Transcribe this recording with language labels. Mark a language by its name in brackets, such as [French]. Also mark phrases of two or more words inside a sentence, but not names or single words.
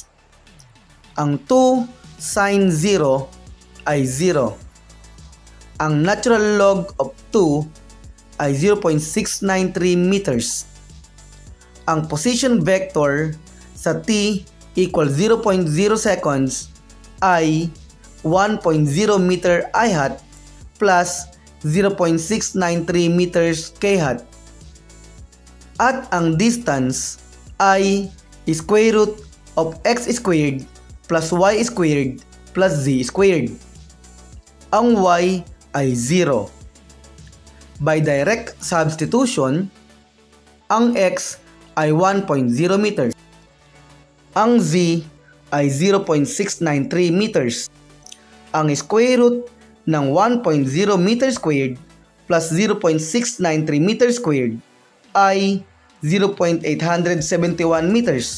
[Filipino] Ang 2 sine 0 ay 0. [English] Ang natural log of 2 ay 0.693 meters. Ang position vector sa t equals 0.0 seconds ay 1.0 meter I hat plus 0.693 meters k hat. At ang distance ay square root of x squared plus y squared plus z squared. [Filipino] Ang y ay 0. [English] By direct substitution, ang x ay 1.0 meters. [Filipino] Ang z ay 0.693 meters. [English] Ang square root ng 1.0 meter squared plus 0.693 meter squared ay 0.871 meters.